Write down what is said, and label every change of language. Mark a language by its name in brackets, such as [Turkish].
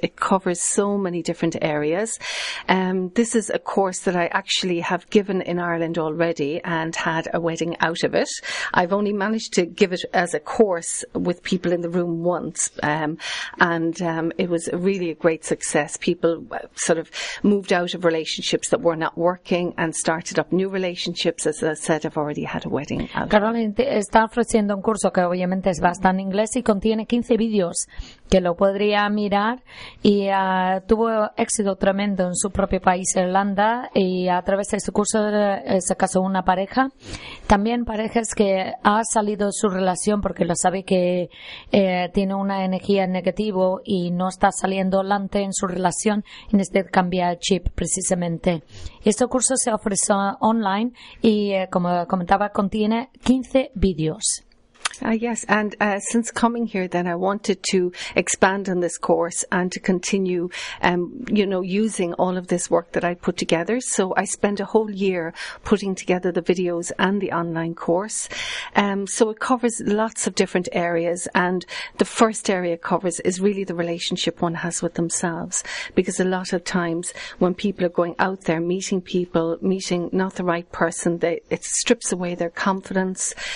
[English] It covers so many different areas. This is a course that I actually have given in Ireland already and had a wedding out of it. I've only managed to give it as a course with people in the room once. It was really a great success. People sort of moved out of relationships that were not working and started up new relationships. As I said, I've already had a wedding. [Spanish] Caroline está ofreciendo un curso que obviamente es bastante en inglés y contiene 15 vídeos que lo podría mirar y tuvo éxito tremendo en su propio país, Irlanda, y a través de su curso se casó una pareja. También parejas que ha salido de su relación porque lo sabe que tiene una energía negativa y no está saliendo adelante en su relación y necesita cambiar el chip precisamente. Este curso se ofrece online y como comentaba contiene 15 vídeos. [English] Yes, and since coming here then I wanted to expand on this course and to continue using all of this work that I put together. So I spent a whole year putting together the videos and the online course. So it covers lots of different areas, and the first area it covers is really the relationship one has with themselves, because a lot of times when people are going out there meeting people, meeting not the right person, it strips away their confidence.